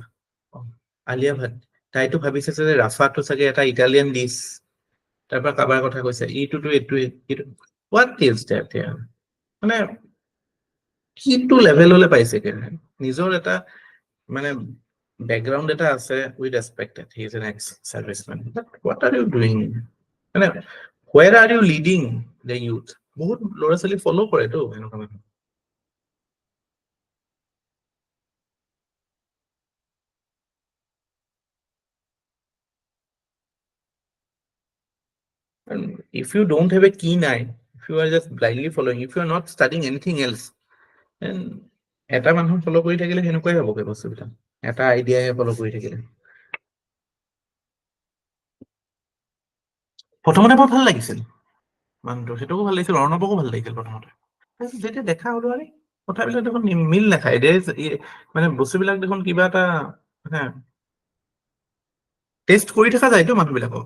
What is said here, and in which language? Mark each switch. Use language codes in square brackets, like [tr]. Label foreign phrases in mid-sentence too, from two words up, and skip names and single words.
[as] আলিয়া ভাট, তাইতো ভাবিছে যে ৰাফাটো চাগে এটা ইটালিয়ান ডিছ, তাৰ পৰা কাৰোবাৰ কথা কৈছে এইটোতো এইটোৱে, [en] what is that? [as] মানে কিটো লেভেললৈ পাইছেগে? নিজৰ এটা মানে বেকগ্ৰাউণ্ড এটা আছে, [en] we respected, he is an ex serviceman, but what are you doing? [as] মানে [en] where are you leading the youth. [as] বহুত ল'ৰা ছোৱালী ফলো কৰেতো এনেকুৱা মানুহ। [en] And if you don't have a keen eye, if you are just blindly following, if you are not studying anything else, then [as] এটা মানুহ ফলো কৰি থাকিলে সেনেকুৱাই হ'বগে বস্তুবিলাক, এটা আইডিয়াহে ফলো কৰি থাকিলে। প্ৰথমতে বৰ ভাল লাগিছিল মানুহটো, সেইটোকো ভাল লাগিছিল, অৰ্ণৱকো ভাল লাগিছিল প্ৰথমতে। তাৰপিছত যেতিয়া দেখা হলো আৰে কথাবিলাক দেখোন মিল নাখায়, মানে বস্তুবিলাক দেখোন কিবা এটা মানে টেষ্ট কৰি থকা যায়তো মানুহবিলাকক।